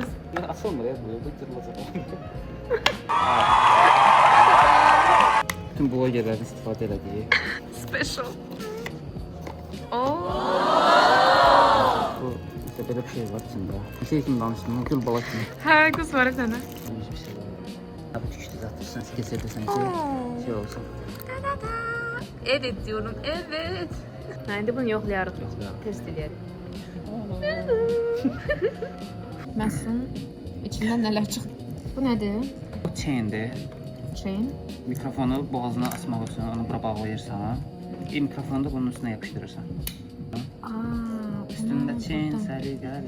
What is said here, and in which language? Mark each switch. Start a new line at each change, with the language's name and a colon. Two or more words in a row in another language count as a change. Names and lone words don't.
Azerbaijani: Açılmır ya bu, qırılacaq. Bütün blogerlərin istifadə elədiyi. Special. Bu işte belə bir şey var içində. Bir şey kimi danışdım, gül bala kimi. Hə, qız var sənə. Bir şey var. Bu tüküşdü zaten, sən keçirdirsən ki, şey olsun.
Turkish: Evet diyorum, evet.
Azerbaijani: İndi bunu yoxlayarıq. Test edərik. Məsum, içindən nələr çıxdı? Bu nədir? Bu chaindir. Chain. Mikrofonu boğazına açmaq üçün onu bura bağlayırsan. Mikrofonu da bunun üstünə yapışdırırsan. Üstündə chain, səliqəli.